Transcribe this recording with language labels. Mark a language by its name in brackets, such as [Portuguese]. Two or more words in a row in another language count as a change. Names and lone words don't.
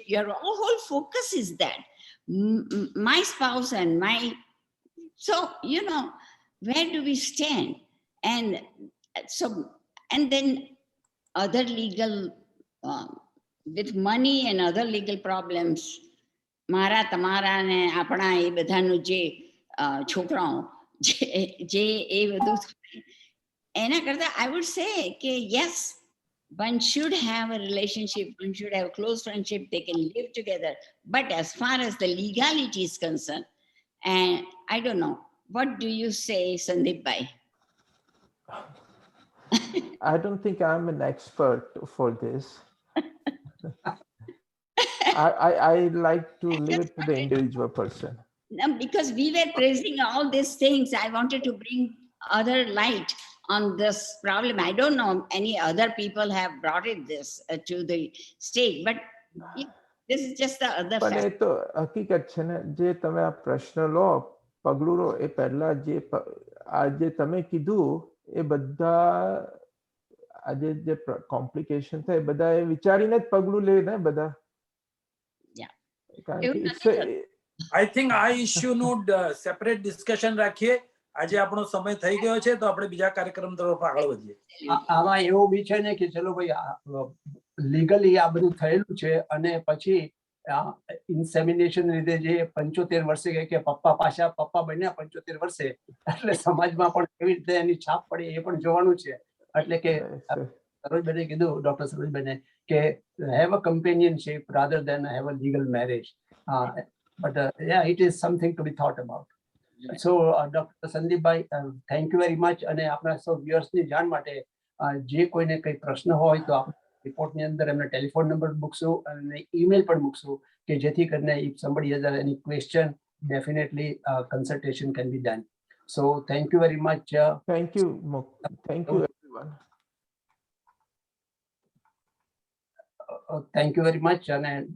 [English] Your whole focus is that my spouse and my, so, you know, where do we stand? And so, and then other legal, with money and other legal problems, [Gujarati] મારા તમારા ને આપણા એ બધાનું જે છોકરાઓ જે એ બધું એના કરતા [English] I would say કે yes, one should have a relationship, one should have a close friendship, they can live together. But as far as the legality is concerned, and I don't know, what do you say, Sandeep Bhai? I don't think I'm an expert for this. I like to leave it to the individual person. No, because we were praising all these things, I wanted to bring other light on this problem. I don't know any other people have brought it this to the stage, but this is just the other [Gujarati] પણ એ [English] fact. [Gujarati] તો હકીકત છે ને, જે તમે આ પ્રશ્ન લો, પગલું લો, એ પહેલા આ જે તમે કીધું એ બધા આજે જે કોમ્પ્લિકેશન થાય બધા એ વિચારીને જ પગલું લે ને બધા. કારણ કે it's [English] I think [Gujarati] આ ઇશ્યુનું સેપરેટ ડિસ્કશન રાખીએ. આજે આપણો સમય થઈ ગયો છે, તો આપણે બીજા કાર્યક્રમ તરફ આગળ વધીએ. આમાં એવું બી છે ને કે ચલો ભાઈ લીગલી આ બધું થયેલું છે અને પછી ઇન્સેમિનેશન લીધે જે 75 વર્ષે કે પપ્પા પાછા પપ્પા બન્યા 75 વર્ષે, એટલે સમાજમાં પણ કેવી રીતે એની છાપ પડે એ પણ જોવાનું છે. એટલે કે સરોજબેને કીધું, ડોક્ટર સરોજબેને, કે [English] have a companionship rather than have a legal marriage. But yeah, it is something to be thought about. So Dr. Sandeep Bhai, thank you very much. [Gujarati] અને આપણા સૌ viewers ની જાણ માટે જે કોઈને કઈ પ્રશ્ન હોય તો આપણે રિપોર્ટની અંદર એમનો ટેલિફોન નંબર મૂકશું અને ઈમેલ પણ મૂકશું કે જેથી કરીને [English] if somebody has any question, definitely consultation can be done. So thank you very much. Thank you. Thank you everyone. Thank you very much. And